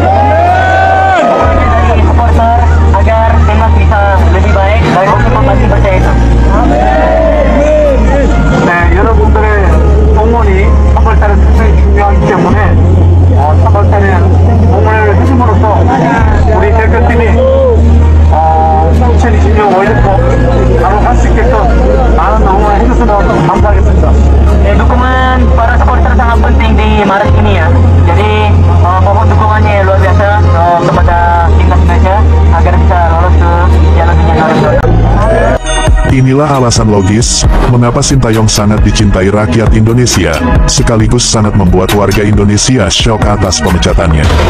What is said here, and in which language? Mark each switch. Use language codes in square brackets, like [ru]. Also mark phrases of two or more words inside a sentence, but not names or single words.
[id] Dari supporter agar timnas bisa lebih baik dan Kosi masih percaya itu. [ko] 네, 여러분들의 응원이 3월달에 상당히 중요하기 때문에 3월달에 응원을 해줌으로써 우리 대표팀이 2020년 월드컵 바로 할 수 있게끔 많은 응원을 해주시면 감사하겠습니다. [id] Dukungan para supporter sangat penting di Maret ini ya. Jadi mohon dukungannya luar biasa kepada timnas Indonesia agar bisa lolos ke Piala Dunia 2022. Inilah alasan logis mengapa Sintayong sangat dicintai rakyat Indonesia, sekaligus sangat membuat warga Indonesia syok atas pemecatannya.